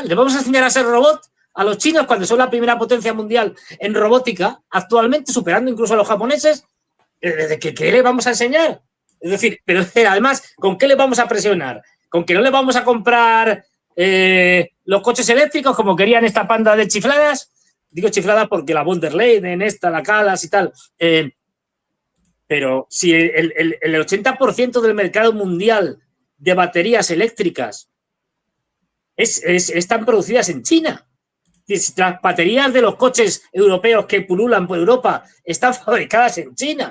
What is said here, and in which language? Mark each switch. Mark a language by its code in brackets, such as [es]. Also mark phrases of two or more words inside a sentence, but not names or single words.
[es] ¿Le vamos a enseñar a ser robot a los chinos cuando son la primera potencia mundial en robótica actualmente, superando incluso a los japoneses? ¿Qué les vamos a enseñar? Es decir, pero además, ¿con qué les vamos a presionar? ¿Con que no les vamos a comprar los coches eléctricos como querían esta panda de chifladas? Digo chifladas porque la von der Leyen, la Kallas y tal, Pero si el 80% del mercado mundial de baterías eléctricas están producidas en China. Las baterías de los coches europeos que pululan por Europa están fabricadas en China.